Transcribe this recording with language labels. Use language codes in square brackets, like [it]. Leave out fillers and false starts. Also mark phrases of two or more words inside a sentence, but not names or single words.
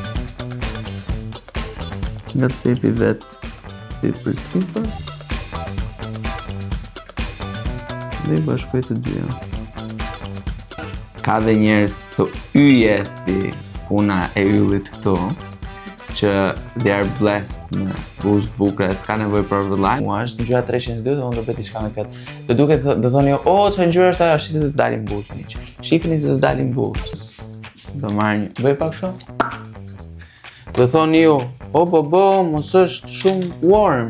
[sq] Nga cepi vetë si për sipër dhe i bashkoj të dyja. Ka dhe njerëz të yje si puna e yllit këtu, që [en] they are blessed [sq] me buzë bukra, s'ka nevojë për vëllaj. Mua është ngjyra 302 dhe unë do bëj diçka me këtë. Do duket do thoni o çfarë ngjyra është ajo, shihni se të dalin buzë miq. Shihni se të dalin buzë. Do marr një, bëj pak kështu. Do thoni ju, o mos është shumë warm.